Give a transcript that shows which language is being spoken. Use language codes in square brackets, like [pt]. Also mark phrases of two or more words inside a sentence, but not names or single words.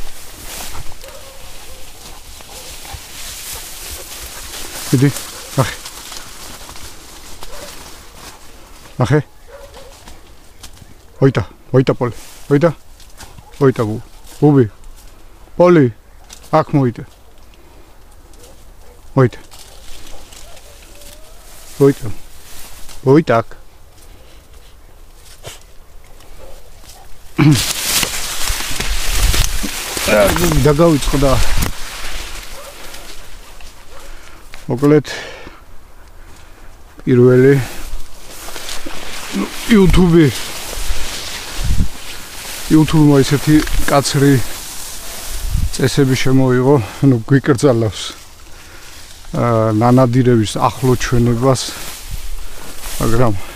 [ka] Idi. Ach. Ach. Moita, Poli. Moita bu. Bubi. Poli. Ak moita. Moita. Ak. დაგავიწყდა. მოკლედ პირველი YouTube-მა ისეთი კაცრი წესები შემოიღო, გვიკრძალავს ნანადირების ახლო ჩვენებას, მაგრამ